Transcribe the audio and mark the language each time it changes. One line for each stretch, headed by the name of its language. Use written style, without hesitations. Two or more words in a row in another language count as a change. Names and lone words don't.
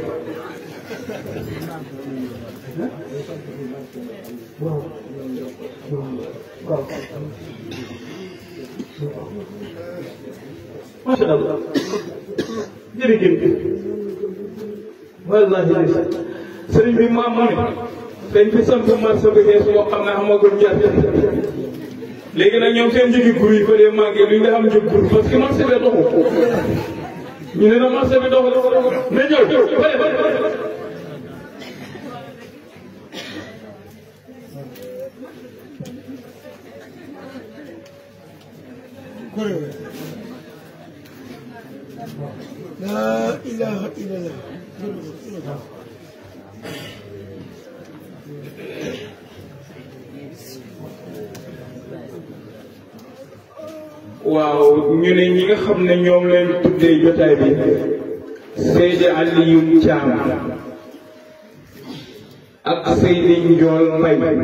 Arabic: ما شاء الله
Wolof: jërëjëf wallahi sëriñ bi maam mu ne dañ fi sant marché bi xees boo xam ne xamagul njar léegi nag ñoom seen njëgi gur yi fa dee màggee duñ nga xam njëg gur
French: parce que
Wolof: marché bi doxu ñu ne na marché bi doxu na ñëw
Arabic: لا إله إلا الله
Wolof: waaw ñu ne ñi nga xam ne ñoom leen tuddee jotaay bi Seydi Aliou Thiam ak Seydi Njool Mbay